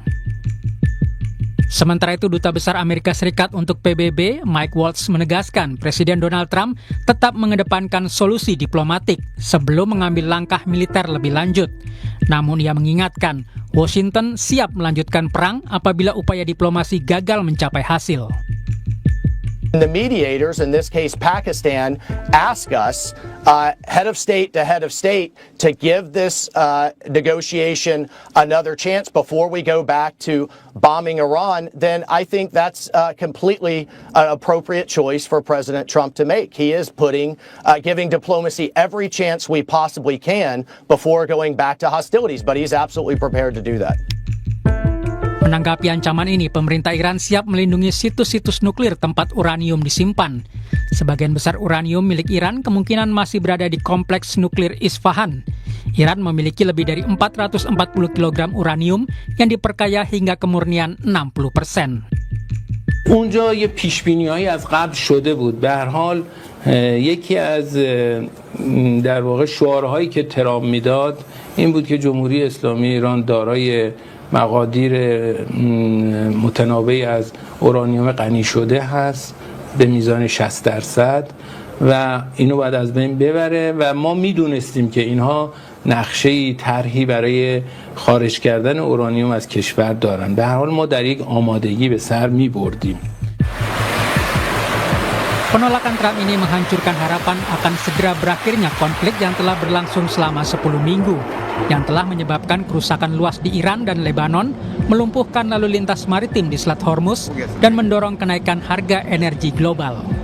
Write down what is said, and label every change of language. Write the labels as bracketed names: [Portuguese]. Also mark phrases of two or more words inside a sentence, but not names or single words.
[Indonesian] Sementara itu, Duta Besar Amerika Serikat untuk PBB, Mike Waltz, menegaskan Presiden Donald Trump tetap mengedepankan solusi diplomatik sebelum mengambil langkah militer lebih lanjut. Namun ia mengingatkan, Washington siap melanjutkan perang apabila upaya diplomasi gagal mencapai hasil. [English] The mediators, in this case Pakistan, ask us, head of state to give this negotiation another chance before we go back to bombing Iran, then I think that's completely an appropriate choice for President Trump to make. He is giving diplomacy every chance we possibly can before going back to hostilities, but he's absolutely prepared to do that. [Indonesian] Menanggapi ancaman ini, pemerintah Iran siap melindungi situs-situs nuklir tempat uranium disimpan. Sebagian besar uranium milik Iran kemungkinan masih berada di kompleks nuklir Isfahan. Iran memiliki lebih dari 440 kg uranium yang diperkaya hingga kemurnian 60%. [Persian] اونجا یه پیشبینی‌هایی از قبل شده بود. به هر حال یکی از در واقع شعارهایی که ترامپ میداد این بود که جمهوری اسلامی ایران دارای مقادیر متنوعی از اورانیوم غنی شده هست به میزان 60% و اینو باید از بین ببره و ما میدونستیم که اینها نقشه طرحی برای خارج کردن اورانیوم از کشور دارن. به هر حال ما در یک آمادگی به سر میبردیم. [Indonesian] Penolakan Trump ini menghancurkan harapan akan segera berakhirnya konflik yang telah berlangsung selama 10 minggu, yang telah menyebabkan kerusakan luas di Iran dan Lebanon, melumpuhkan lalu lintas maritim di Selat Hormuz, dan mendorong kenaikan harga energi global.